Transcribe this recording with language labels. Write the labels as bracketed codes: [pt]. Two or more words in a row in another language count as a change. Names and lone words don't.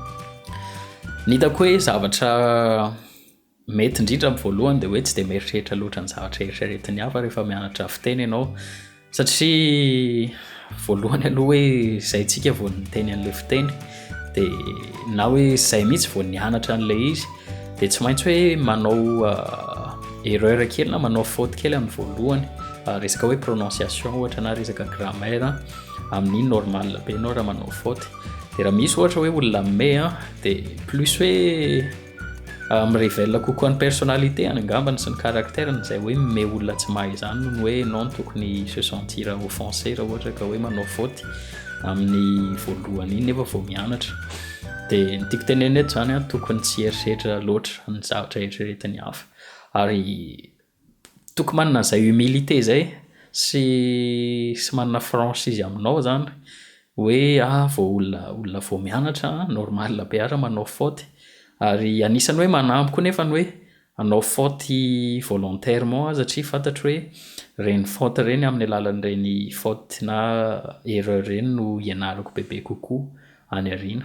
[mg] Ny hitako hoe zavatra mety indrindra amin'ny voalohany dia hoe tsy dia mieritreritra loatra ny zavatra eritreretin'ny hafa rehefa mianatra fiteny ianao, satria voalohany aloha hoe izay tsika vao niteny an'ilay fiteny dia na hoe izay mihitsy vao nianatra an'ilay izy dia tsy maintsy hoe manao erreur kely na manao faute kely amin'ny voalohany, resaka hoe prononciation ohatra na resaka grammaire amin'ny normal be ianao raha manao faute. Dia raha misy ohatra hoe olona may dia plus hoe mirévèle kokoa ny personnalité angambany sy ny caractère izay hoe may olona tsy mahay izany no hoe non tokony [fr] se sentir offensé [mg] raha ohatra ka hoe manao faute amin'ny voalohany iny nefa vao mianatra. Dia ny tiako tenenina eto zany tokony tsy eritreritra loatra ny zavatra eritreretin'ny hafa ary tokony manana izay humilité zay sy manana franchise aminao zany hoe vao olona vao mianatra normal be ara manao faute, ary anisany hoe manampy koa nefa ny hoe anao [fr] faute volontairement [mg] satria fantatro hoe reny faute reny amin'ny alalan'ireny faute na erreur reny no ianarako bebe kokoa any aoriana.